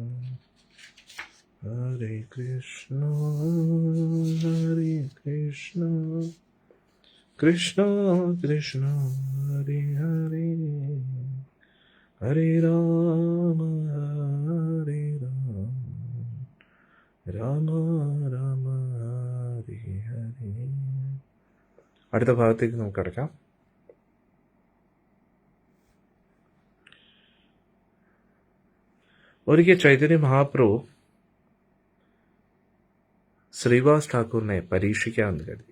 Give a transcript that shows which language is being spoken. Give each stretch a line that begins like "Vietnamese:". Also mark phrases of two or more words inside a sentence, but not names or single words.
Sanskrit: Hare Krishna, Krishna Krishna, Hare Hare, Hare Rama, Hare Rama, Rama Rama, Hare Hare.
Malayalam: അടുത്ത ഭാഗത്തേക്ക് നമുക്ക് കടക്കാം. ഒരിക്കൽ ചൈതന്യ മഹാപ്രഭു ശ്രീവാസ് ഠാക്കൂറിനെ പരീക്ഷിക്കാമെന്ന് കരുതി.